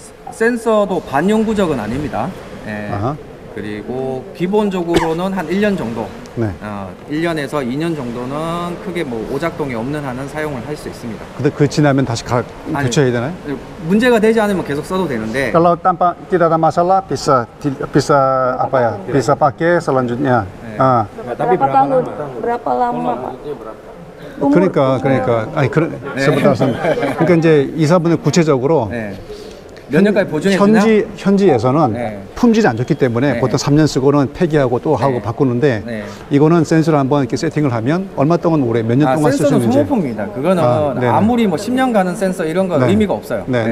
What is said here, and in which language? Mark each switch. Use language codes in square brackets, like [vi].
[ko] 센서도 반영구적은 아닙니다. 그리고 기본적으로는 한 1년 정도, 1년에서 2년 정도는 크게 뭐 오작동이 없는 한은 사용을 할 수 있습니다. 근데 그 지나면 다시 교체해야 되나요? 문제가 되지 않으면 계속 써도 되는데. [id] Kalau tanpa tidak ada masalah bisa bisa pakai selanjutnya. Tapi berapa lama Pak? [ko] 그러니까 [id] sebentar. [ko] 그러니까 이제 이사분의 구체적으로 몇 년까지 보증해주냐? 현지에서는 품질이 안 좋기 때문에 보통 3년 쓰고는 폐기하고 또 하고 바꾸는데 이거는 센서를 한번 이렇게 세팅을 하면 얼마 동안 몇 년 동안 쓸 수 있는지. 센서는 소모품입니다. 그거는 아무리 뭐 10년 가는 센서 이런 건 의미가 없어요.